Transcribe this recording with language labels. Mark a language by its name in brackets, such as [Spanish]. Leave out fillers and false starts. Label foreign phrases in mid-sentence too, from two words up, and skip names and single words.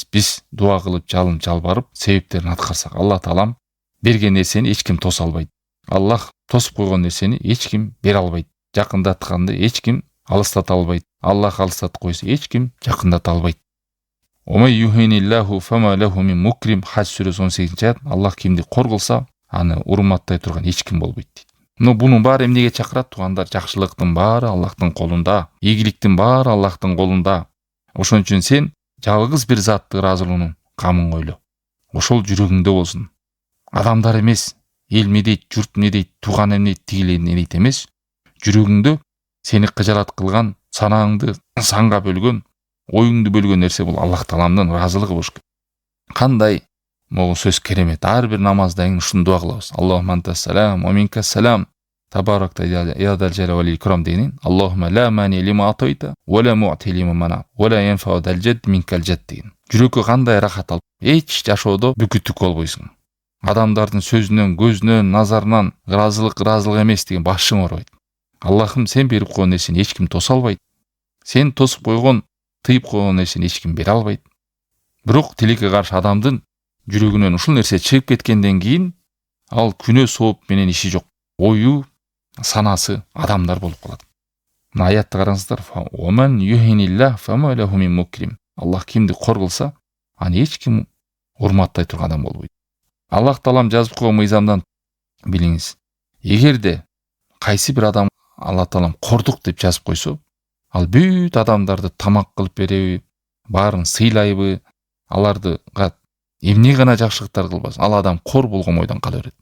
[Kyrgyz] Биз дуа кылып, жалын жалбарып, себептерин аткарсак, Аллах Таалам берген нерсени эч ким тоса албайт. Аллах тосуп койгон нерсени эч ким бере албайт. Жакындатканды эч ким алыстата албайт. Аллах алыстатып койсо эч ким жакындата албайт. [Arabic] ومن يهن الله فما له من مكرم. [Kyrgyz] Хадж сүрөсү 18-аят. Аллах кимди кор кылса, аны урматтай турган эч ким болбойт дейт. Но бунун баары эмнеге чакырат? Туугандар, жакшылыктын баары Аллахтын колунда, ийгиликтин баары Аллахтын колунда. Ошон үчүн сен жалгыз бир заттын ыраазылыгынын камын ойло. Ошол жүрөгүңдө болсун. Адамдар эмес, эл эмне дейт, журт эмне дейт, тууган эмне дейт, тигил эмне дейт эмес. Жүрөгүңдө сени кыжалат кылган, санааңды санга бөлгөн, оюңду бөлгөн нерсе бул Аллах Тааламдын ыраазылыгы болуш керек. Кандай могу сөз керемет. Ар бир намазда ушуну дуа кылабыз. [Arabic] اللهم أنت السلام ومنك السلام تباركت يا ذا الجلال والإكرام деген. اللهم لا مانع لما أعطيت ولا معطي لما منعت ولا ينفع ذا الجد منك الجد деген. [Kyrgyz] Жүрөккө кандай рахат алып, эч жашоодо бүкүттүк болбойсуң. Адамдардын сөзүнөн, көзүнөн, назарынан ыраазылык эмес деген башың ооройт. Аллахым, сен берип койгон нерсени эч ким тоса албайт. Сен тосуп койгон, тыйып койгон нерсени эч ким бере албайт. Бирок тилекке каршы адамдын жүрөгүнөн ушул нерсе чыгып кеткенден кийин ал күнөө сооп менен иши жок. Ою, санасы адамдар болуп калат. Мына аятты караңыздар. [Arabic] ومن يهن الله فما له من مكرم. [Kyrgyz] Аллах кимди кор кылса, аны эч ким урматтай турган адам болбойт. Аллах Таалам жазып койгон мыйзамдан билиңиз. Эгерде кайсы бир адам Аллах Таалам кордук деп жазып койсо, ал бүт адамдарды тамак кылып береби, баарын сыйлайбы, алардыга эмне гана жакшылыктар кылбасын, ал адам кор болгон ойдон кала берет.